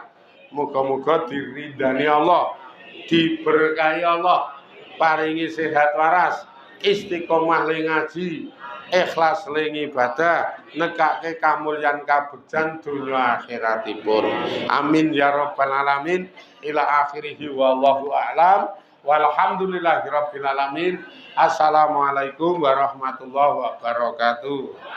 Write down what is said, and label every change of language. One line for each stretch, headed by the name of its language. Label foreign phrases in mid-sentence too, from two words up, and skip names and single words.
Javanese: Muga-muga diridani Allah, diberkahi Allah, paringi sehat waras, istiqomah ling ngaji, ikhlas ling ibadah, nekake kamulyan kabegjan dunya akhiratipun.
Arabic: آمين يا رب العالمين. إلى آخره والله أعلم. والحمد لله رب العالمين. السلام عليكم ورحمة الله وبركاته.